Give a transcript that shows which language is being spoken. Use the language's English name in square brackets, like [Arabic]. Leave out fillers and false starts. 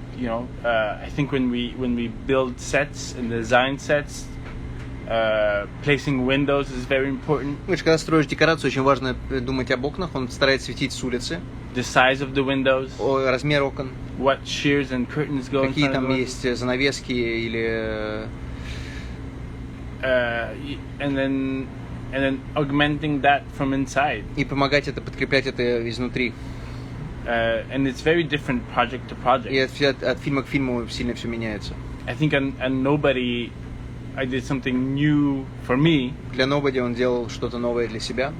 [English] You know, I think when we build sets and design sets, placing windows is very important. [Russian] Когда строишь декорацию, очень важно думать об окнах. Он старается светить с улицы. [English] The size of the windows. [Russian] Размер окон. [English] What shears and curtains go in front of them. [Russian] Какие там есть занавески или... [English] And then And then augmenting that from inside. [Russian] И помогать это, подкреплять это изнутри. [English] And it's very different project to project. [Russian] И от фильма к фильму сильно все меняется. [English] I think on Nobody, I did something new for me. [Russian] Для Nobody он делал что-то новое для себя.